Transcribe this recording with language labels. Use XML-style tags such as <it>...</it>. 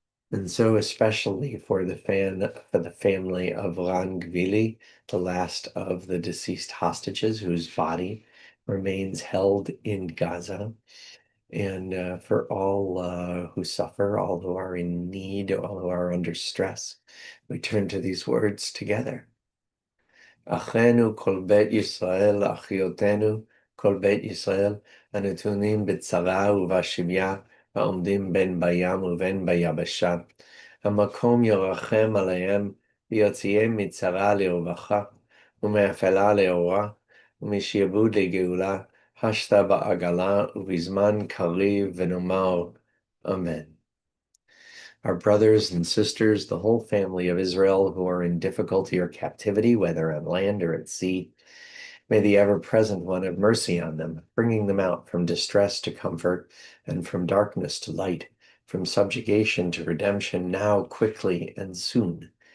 <en>And so especially for the family of Ran Gvili, the last of the deceased hostages whose body remains held in Gaza, and for all who suffer, all who are in need, all who are under stress, we turn to these words together.</en> <he>Achenu kol bet Yisrael, achiotenu, כל בית ישראל הנתונים בצרה ובשביה, העומדים בין בים ובין ביבשה. המקום ירחם עליהם, ויוציאם מצרה לרווחה, ומאפלה לאורה, ומשעבוד לגאולה, השתה בעגלה, ובזמן קריב ונאמר, Amen.</he> <en>Our brothers and sisters, the whole family of Israel who are in difficulty or captivity, whether on land or at sea, may the ever-present one have mercy on them, bringing them out from distress to comfort, and from darkness to light, from subjugation to redemption, now, quickly, and soon.</en>